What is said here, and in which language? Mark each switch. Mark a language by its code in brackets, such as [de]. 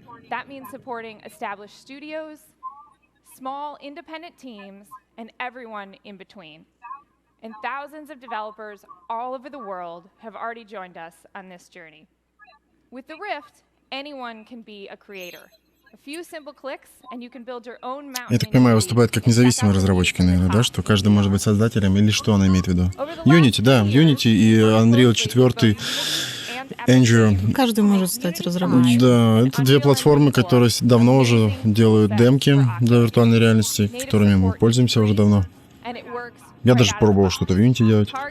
[en] That means supporting established studios, small independent teams, and everyone in between. And thousands of developers all over the world have already joined us on this journey. With the Rift, anyone can be a creator. [ru] Я так понимаю, выступает как независимый разработчик, наверное, да? Что каждый может быть создателем, или что она имеет в виду? Unity, да, Unity и Unreal 4, Engine. Каждый может стать разработчиком. Да, это две платформы, которые давно уже делают демки для виртуальной реальности, которыми мы пользуемся уже давно. Я даже пробовал что-то в Unity делать.